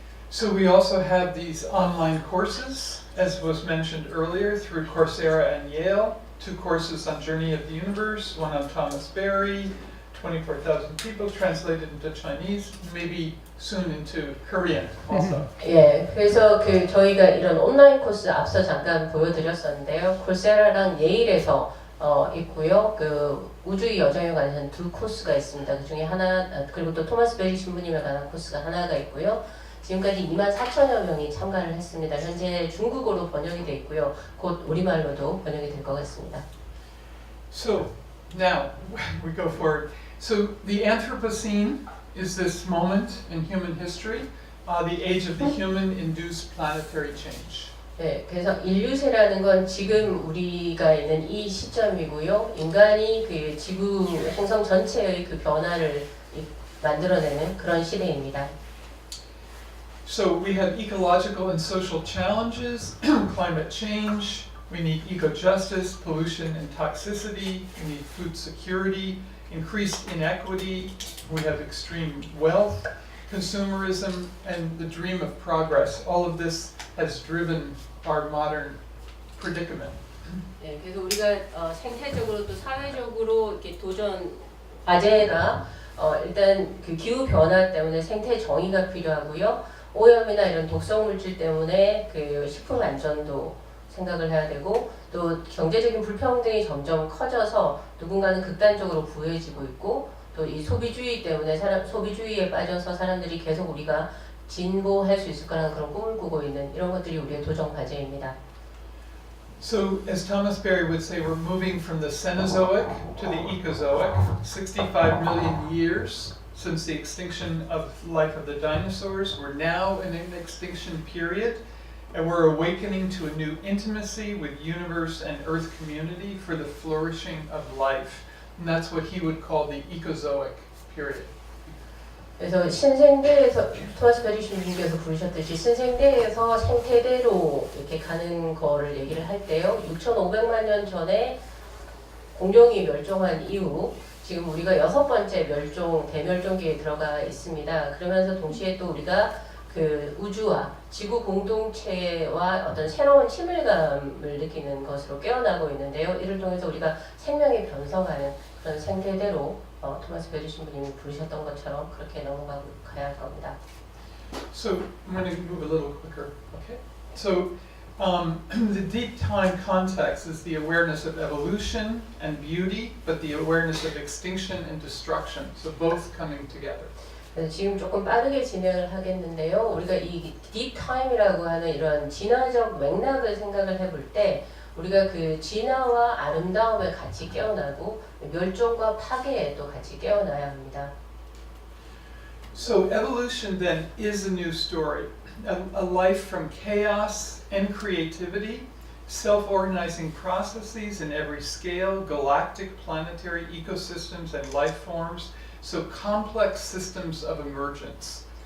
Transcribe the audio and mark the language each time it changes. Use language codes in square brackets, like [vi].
[en] So we also have these online courses, as was mentioned earlier, through Coursera and Yale. 2 courses on Journey of the Universe, one on Thomas Berry, 24,000 people, translated into Chinese, maybe soon into Korean also. [ko] 예, 그래서 그 저희가 이런 온라인 코스 앞서 잠깐 보여드렸었는데요. 콜세라랑 예일에서 있고요. 그 우주의 여정에 관한 2 코스가 있습니다. 그 중에 하나 그리고 또 토마스 베리 신부님에 관한 코스가 하나가 있고요. 지금까지 24,000여 명이 참가를 했습니다. 현재 중국어로 번역이 돼 있고요. 곧 우리말로도 번역이 될 것 같습니다. [en] So now we go forward. So the Anthropocene is this moment in human history, the age of the human-induced planetary change. [ko] 네, 그래서 인류세라는 건 지금 우리가 있는 이 시점이고요. 인간이 그 지구 행성 전체의 그 변화를 만들어내는 그런 시대입니다. [en] So we have ecological and social challenges, climate change, we need eco-justice, pollution and toxicity, we need food security, increased inequity, we have extreme wealth, consumerism, and the dream of progress. All of this has driven our modern predicament. [ko] 네, 그래서 우리가 생태적으로 또 사회적으로 이렇게 도전 과제가 일단 그 기후 변화 때문에 생태 정의가 필요하고요. 오염이나 이런 독성 물질 때문에 그 식품 안전도 생각을 해야 되고 또 경제적인 불평등이 점점 커져서 누군가는 극단적으로 부유해지고 있고 또 이 소비주의 때문에 소비주의에 빠져서 사람들이 계속 우리가 진보할 수 있을 거라는 그런 꿈을 꾸고 있는 이런 것들이 우리의 도전 과제입니다. [en] So, as Thomas Berry would say, we're moving from the Cenozoic to the Ecozoic, 65 million years since the extinction of life of the dinosaurs. We're now in an extinction period, and we're awakening to a new intimacy with universe and earth community for the flourishing of life. And that's what he would call the Ecozoic period. [ko] 그래서 신생대에서 토마스 베리 신님께서 부르셨듯이 신생대에서 생태대로 이렇게 가는 거를 얘기를 할 때요. 6,500만 년 전에 공룡이 멸종한 이후 지금 우리가 6번째 대멸종기에 들어가 있습니다. 그러면서 동시에 또 우리가 그 우주와 지구 공동체와 어떤 새로운 친밀감을 느끼는 것으로 깨어나고 있는데요. 이를 통해서 우리가 생명이 변성하는 그런 생태대로 토마스 베리 신부님이 부르셨던 것처럼 그렇게 넘어가야 할 겁니다. [en] So I'm going to move a little quicker. Okay. So the deep time context is the awareness of evolution and beauty, but the awareness of extinction and destruction. So both coming together. [ko] 지금 조금 빠르게 진행을 하겠는데요. 우리가 이 deep time이라고 하는 이런 진화적 맥락을 생각을 해볼 때 우리가 그 진화와 아름다움에 같이 깨어나고 멸종과 파괴에 또 같이 깨어나야 합니다. [en] So evolution then is a new story, a life from chaos and creativity, self-organizing processes in every scale, galactic planetary ecosystems and life forms, so complex systems of emergence.